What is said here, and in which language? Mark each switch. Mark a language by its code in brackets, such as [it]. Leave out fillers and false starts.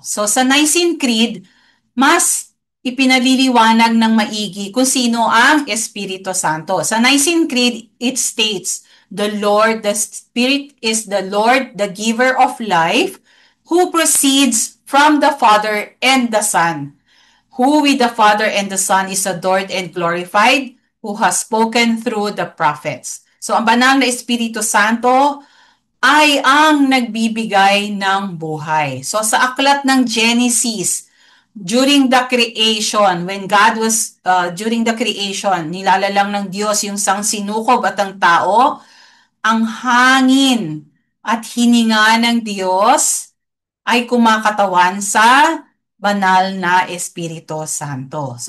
[tl] So, sa Nicene Creed, mas ipinaliliwanag ng maigi kung sino ang Espiritu Santo. [en] Sa Nicene Creed, it states, the Spirit is the Lord, the giver of life, who proceeds from the Father and the Son, who with the Father and the Son is adored and glorified, who has spoken through the prophets. [tl] So, ang banal na Espiritu Santo ay ang nagbibigay ng buhay. So sa aklat ng Genesis, [en] during the creation, during the creation, [tl] nilalalang ng Diyos yung sinukob at ang tao, ang hangin at hininga ng Diyos ay kumakatawan sa banal na Espiritu Santo.